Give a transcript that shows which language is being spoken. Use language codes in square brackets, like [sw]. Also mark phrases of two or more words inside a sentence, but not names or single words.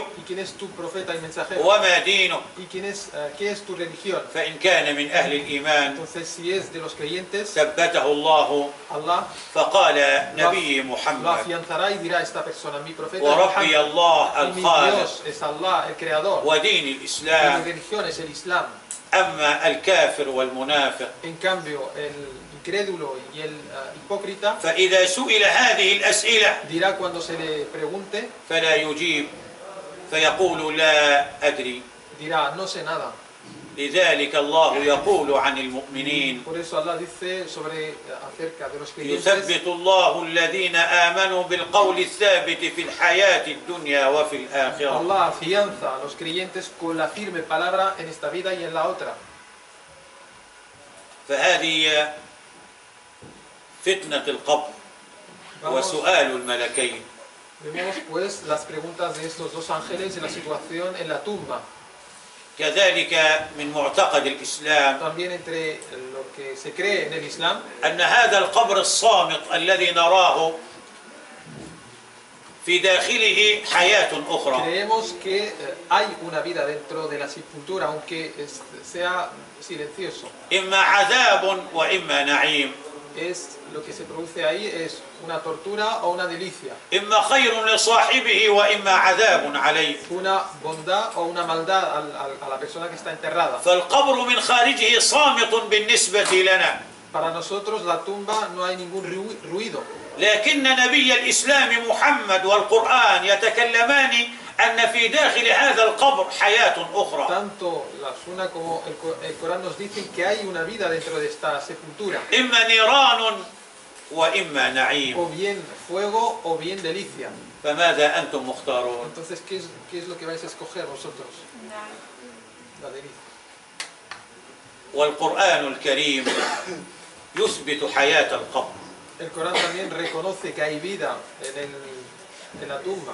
[es] ¿Y quién es tu profeta y mensajero? [ar] وما دينك؟ [es] ¿Y qué es tu religión? [ar] فإن كان من أهل الإيمان [es] Entonces si es de los creyentes, [ar] ثبته الله. [es] Allah [ar] فقال نبي [es] lo [ar] محمد: [es] afianzará y dirá a esta persona, mi profeta es [ar] وربي [es] Muhammad, [ar] الله [es] y mi [ar] الخالق [es] Dios es Allah, el Creador, [ar] ودين [es] y mi [ar] الإسلام. [es] religión es el Islam. [ar] أما الكافر والمنافق [es] En cambio, el incrédulo y el hipócrita [ar] فإذا سئل هذه الأسئلة [es] dirá cuando se le pregunte, [ar] فلا يجيب فيقول: لا أدري. [es] dirá, no sé nada. [ar] لذلك الله يقول عن المؤمنين [es] Por eso Allah dice acerca de los creyentes: [ar] يثبت الله الذين آمنوا بالقول الثابت في الحياة الدنيا وفي الآخرة. [es] Allah afianza a los creyentes con la firme palabra en esta vida y en la otra. [ar] فهذه فتنة القبر وسؤال الملكين. [es] Vemos pues las preguntas de estos dos ángeles y la situación en la tumba. [ar] كذلك من معتقد الإسلام [es] También entre lo que se cree en el Islam, [ar] أن هذا القبر الصامت الذي نراه في داخله حياة أخرى. [es] creemos que hay una vida dentro de la sepultura, aunque sea silencioso. [ar] إما عذاب وإما نعيم. [es] Lo que se produce ahí es una tortura o una delicia, [ar] إما خير لصاحبه وإما عذاب عليه. [es] una bondad o una maldad a la persona que está enterrada. [ar] فالقبر من خارجه صامت بالنسبة لنا. [es] Para nosotros la tumba no hay ningún ruido. [ar] لكن نبي الإسلام محمد والقرآن يتكلمان أن في داخل هذا القبر حياة أخرى. [es] Tanto la Sunna como el Corán nos dicen que hay una vida dentro de esta sepultura. [ar] إما نيران وإما نعيم. [es] O bien fuego o bien delicia. [ar] فماذا أنتم مختارون؟ [es] Entonces, ¿qué es lo que vais a escoger vosotros? La delicia. [ar] والقرآن الكريم يثبت حياة القبر. [es] El Corán también reconoce que hay vida en la tumba.